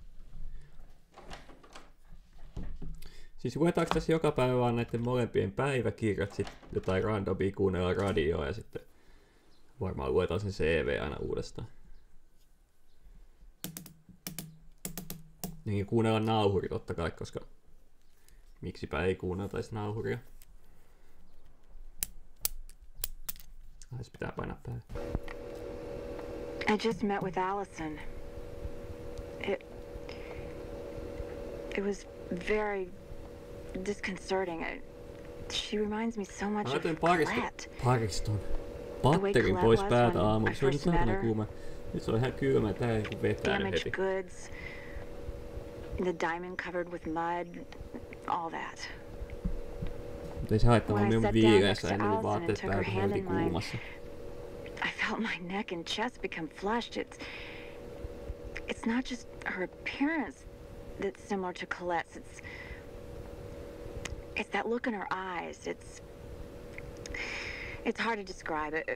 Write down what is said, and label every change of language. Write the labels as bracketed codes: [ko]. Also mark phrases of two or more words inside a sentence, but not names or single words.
[fi] Siis luetaanko tässä joka päivä vaan näiden molempien päiväkirjat, sit jotain randomia kuunnella radioa ja sitten varmaan luetaan sen CV aina uudestaan. Niin kuunnella nauhuri totta kai, koska miksipä ei kuunneltaisi nauhuria. Se pitää painaa päälle. [en] I just met with Allison. It was very disconcerting. She reminds me so much of Colette. [fi] Pariston. Patterin pois päältä aamulla. Se oli niin saatana kuuma. Nyt se on ihan kylmä. Tää ei vetää heti. [en] Damaged goods. The diamond covered with mud. All that. [fi] Mutta ei se haittaa, mä olin viileässä ennen kuin vaatteet päällä, kun oltiin kuumassa. [en] I felt my neck and chest become flushed. It's not just her appearance that's similar to Colette's. It's that look in her eyes. It's hard to describe it.